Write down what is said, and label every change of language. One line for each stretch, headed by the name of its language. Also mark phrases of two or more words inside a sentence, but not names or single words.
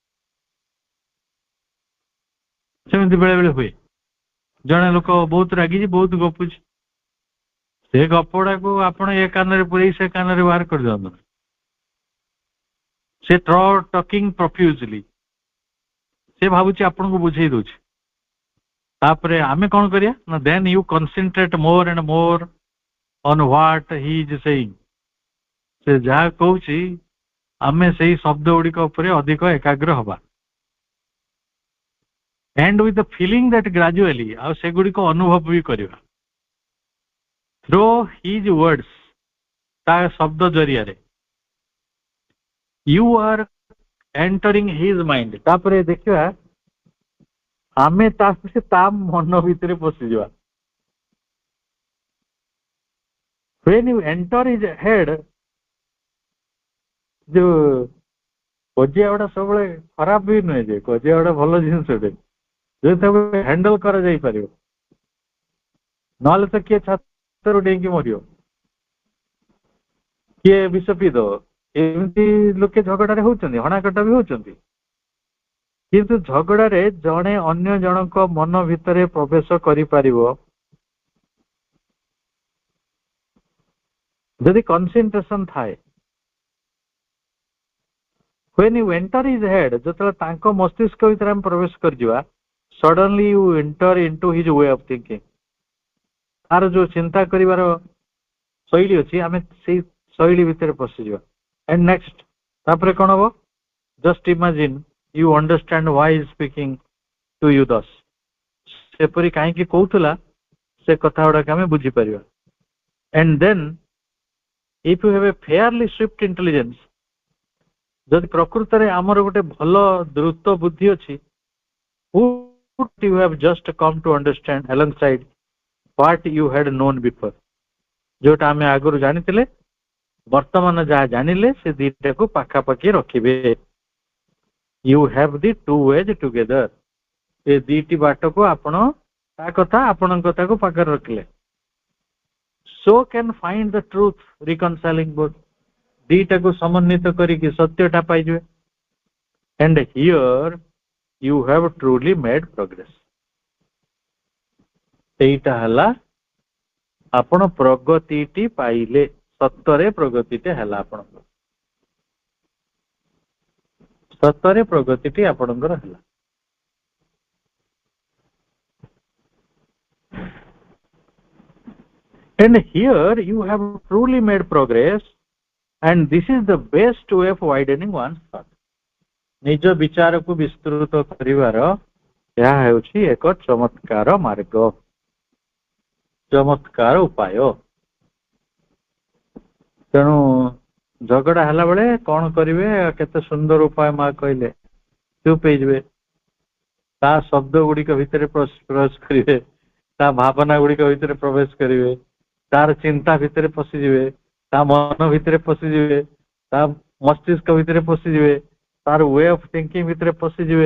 Odia: ସେମିତି ବେଳେ ବେଳେ ହୁଏ, ଜଣେ ଲୋକ ବହୁତ ରାଗିଛି, ବହୁତ ଗପୁଛି, ସେ ଗପଟାକୁ ଆପଣ ଏ କାନରେ ପୁରେଇ ସେ କାନରେ ବାହାର କରିଦିଅନ୍ତୁ, ସେ
English: talking profusely,
Odia: ସେ ଭାବୁଛି ଆପଣଙ୍କୁ ବୁଝେଇ ଦଉଛି। ତାପରେ ଆମେ କଣ କରିବା ନା,
English: then you concentrate more and more on what he is saying,
Odia: ସେ ଯାହା କହୁଛି ଆମେ ସେଇ ଶବ୍ଦ ଗୁଡିକ ଉପରେ ଅଧିକ ଏକାଗ୍ର ହବା,
English: and with the feeling that gradually,
Odia: ଆଉ ସେଗୁଡିକ ଅନୁଭବ ବି କରିବା,
English: through his words,
Odia: ତା ଶବ୍ଦ ଜରିଆରେ,
English: you are entering his mind,
Odia: ତାପରେ ଦେଖିବା ଆମେ ତା ମନ ଭିତରେ ପଶିଯିବା।
English: when you enter his head,
Odia: ଯୋଉ କଜିଆ ଗୁଡା ସବୁବେଳେ ଖରାପ ବି ନୁହେଁ, ଯେ କଜିଆ ଗୁଡା ଭଲ ଜିନିଷଟେ, ଯଦି ତାକୁ ହ୍ୟାଣ୍ଡଲ କରାଯାଇ ପାରିବ, ନହେଲେ ତ କିଏ ଛାତରୁ ଡେଇଁକି ମରିବ, କିଏ ବିଷ ପିଇଦବ, ଏମିତି ଲୋକେ ଝଗଡାରେ ହଉଛନ୍ତି, ହଣାକଟା ବି ହଉଛନ୍ତି। କିନ୍ତୁ ଝଗଡାରେ ଜଣେ ଅନ୍ୟ ଜଣଙ୍କ ମନ ଭିତରେ ପ୍ରବେଶ କରିପାରିବ ଯଦି କନସେନ୍ଟ୍ରେସନ ଥାଏ।
English: when you enter his head,
Odia: ଯେତେବେଳେ ତାଙ୍କ ମସ୍ତିଷ୍କ ଭିତରେ ଆମେ ପ୍ରବେଶ କରିଯିବା,
English: suddenly you enter into his way of thinking,
Odia: ତାର ଯୋଉ ଚିନ୍ତା କରିବାର ଶୈଳୀ ଅଛି, ଆମେ ସେଇ ଶୈଳୀ ଭିତରେ ପଶିଯିବା।
English: and next,
Odia: ତାପରେ କଣ ହବ,
English: just imagine you understand why he is speaking to you thus,
Odia: ସେପରି କାହିଁକି କହୁଥିଲା, ସେ କଥା ଗୁଡାକ ଆମେ ବୁଝିପାରିବା।
English: and then if you have a fairly swift intelligence,
Odia: ଯଦି ପ୍ରକୃତରେ ଆମର ଗୋଟେ ଭଲ ଦ୍ରୁତ ବୁଦ୍ଧି ଅଛି,
English: what you have just come to understand alongside what you had known before,
Odia: ଯୋଉଟା ଆମେ ଆଗରୁ ଜାଣିଥିଲେ, ବର୍ତ୍ତମାନ ଯାହା ଜାଣିଲେ ସେ ଦିଟାକୁ ପାଖାପାଖି ରଖିବେ।
English: you have the two ways together,
Odia: ଏ ଦିଟି ବାଟକୁ ଆପଣ ତା କଥା ଆପଣଙ୍କ କଥାକୁ ପାଖରେ ରଖିଲେ,
English: so can find the truth reconciling both,
Odia: ଦିଟାକୁ ସମନ୍ୱିତ କରିକି ସତ୍ୟଟା ପାଇଯିବେ।
English: and here you have truly made progress,
Odia: ସେଇଟା ହେଲା ଆପଣ ପ୍ରଗତିଟି ପାଇଲେ, ସତରେ ପ୍ରଗତିଟେ ହେଲା ଆପଣଙ୍କର, ସତରେ ପ୍ରଗତିଟି ଆପଣଙ୍କର ହେଲା।
English: and here you have truly made progress, and this is the best way of widening one's thought,
Odia: ନିଜ ବିଚାରକୁ ବିସ୍ତୃତ କରିବାର ଏହା ହେଉଛି ଏକ ଚମତ୍କାର ମାର୍ଗ, ଚମତ୍କାର ଉପାୟ। ତେଣୁ ଝଗଡା ହେଲା ବେଳେ କଣ କରିବେ, କେତେ ସୁନ୍ଦର ଉପାୟ ମା କହିଲେ, ଚୁପ୍ ହେଇଯିବେ, ତା ଶବ୍ଦ ଗୁଡିକ ଭିତରେ ପ୍ରବେଶ କରିବେ, ତା ଭାବନା ଗୁଡିକ ଭିତରେ ପ୍ରବେଶ କରିବେ, ତାର ଚିନ୍ତା ଭିତରେ ପଶିଯିବେ, ତା ମନ ଭିତରେ ପଶିଯିବେ, ତା ମସ୍ତିଷ୍କ ଭିତରେ ପଶିଯିବେ, ତାର
English: way of thinking
Odia: ଭିତରେ ପଶିଯିବେ।